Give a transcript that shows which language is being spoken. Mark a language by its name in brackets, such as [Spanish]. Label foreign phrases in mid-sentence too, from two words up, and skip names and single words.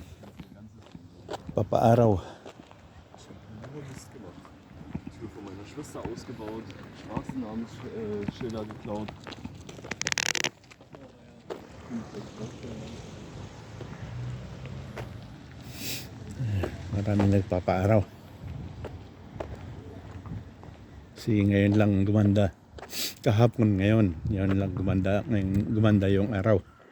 [Filipino] Papaaraw. [German] Ich habe von meiner Schwester ausgebaut, Straßennamensschilder geklaut. [Filipino] Maraming nagpapaaraw. Kasi ngayon lang gumanda. Kahapon ngayon, yun lang gumanda. Ngayon gumanda yung araw.